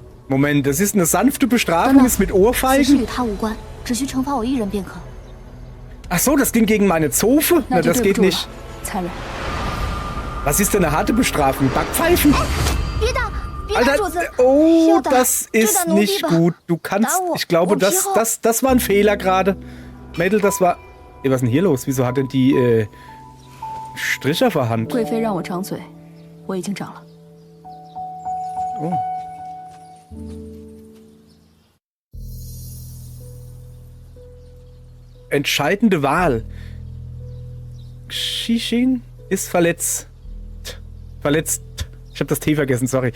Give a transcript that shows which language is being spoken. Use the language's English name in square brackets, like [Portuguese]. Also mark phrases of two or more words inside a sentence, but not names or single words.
[German] Moment, das ist eine sanfte [Chinese] 等 [German] Bestrafung, [Chinese] 等 [German] ist mit [Chinese] 此事 [German] Ohrfeigen? [Chinese] 与他无关，只需惩罚我一人便可。 [German] Ach so, das ging gegen meine Zofe? [Chinese] 那 [German] Na, [Chinese] 就 [German] das [Chinese] 对不 [German] geht [Chinese] 住了 [German] nicht. [Chinese] 残忍。 [German] Was ist denn eine harte Bestrafung? Backpfeifen? [Chinese] 别打，别打 [German] Alter, [Chinese] 主子！是 [German] oh, [Chinese] 的， [German] das [Chinese] 就 [German] ist [Chinese] 打奴婢 [German] nicht [Chinese] 吧。 [German] gut. Du kannst, [Chinese] 打我， [German] ich glaube, [Chinese] 我皮厚。 [German] das war ein Fehler gerade. Mädel, das war... Ey, was ist denn hier los? Wieso hat denn die Stricher verhandelt? [Chinese] 贵妃让我长嘴，我已经长了。 [German] Oh. Entscheidende Wahl. Xixin ist verletzt. Verletzt. Ich habe das T vergessen, sorry.